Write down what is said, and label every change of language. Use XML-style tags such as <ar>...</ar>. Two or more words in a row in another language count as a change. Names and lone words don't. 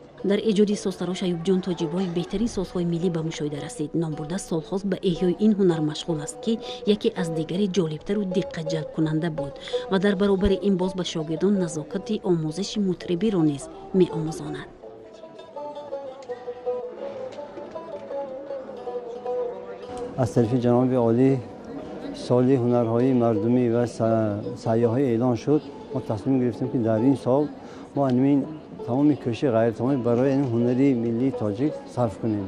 <tg>дар эҷоди созтарош Аюбҷон Тоҷибоев беҳтарин созҳои миллӣ ба мушоҳида расид. Ном бурда солҳост ба эҳёи ин ҳунар машғул аст, ки яке аз дигари ҷолибтару диққатҷалбкунанда буд ва дар баробари ин боз ба шогирдон назокати омӯзиши мутрибиро низ меомӯзонад.</tg> <fa>از طرف جناب عالی سال هنرهای مردمی و سیاحی اعلان شد. ما تصمیم گرفتیم که در این سال ما همین تمام کوشش غیر تمامی برای این هنری ملی تاجیک صرف کنیم.</fa>